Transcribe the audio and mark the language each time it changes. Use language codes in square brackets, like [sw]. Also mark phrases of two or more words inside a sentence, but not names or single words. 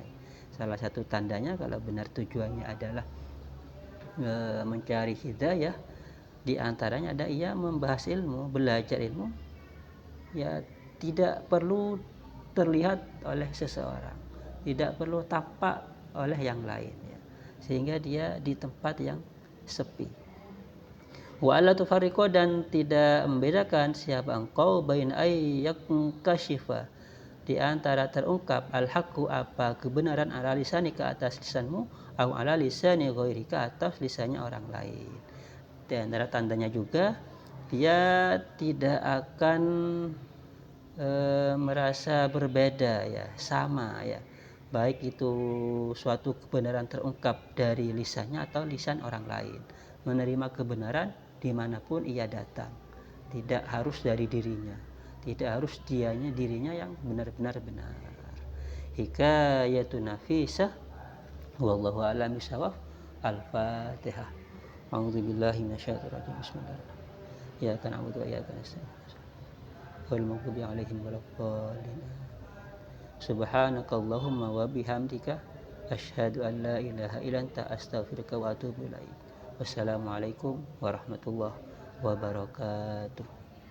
[id] Salah satu tandanya kalau benar tujuannya adalah mencari hidayah, di antaranya ada ia membahas ilmu, belajar ilmu ya tidak perlu terlihat oleh seseorang, tidak perlu tampak oleh yang lain ya, sehingga dia di tempat yang sepi. [ar] وألا تفرق [id] dan tidak membedakan siapa engkau [ar] بين أينكشف [id] di antara terungkap al-haqqu apa kebenaran [ar] على لسان [id] ke atas lisanmu [ar] أو على لسان غيرك [id] atas lisannya orang lain. Di antara tandanya juga dia tidak akan merasa berbeda ya, sama ya, baik itu suatu kebenaran terungkap dari lisannya atau lisan orang lain, menerima kebenaran dimanapun ia datang, tidak harus dari dirinya, tidak harus dirinya yang benar-benar benar. [ar] حكاية نفيسة والله أعلم بالصواب. Al-Fatihah. أعوذ بالله من الشيطان الرجيم. بسم الله الرحمن الرحيم. يا كان نعبد وإياك نستعين. والمغضوب عليهم ولا الضالين. سبحانك اللهم وبحمدك أشهد أن لا إله إلا أنت أستغفرك وأتوب إليك. والسلام عليكم ورحمة الله وبركاته.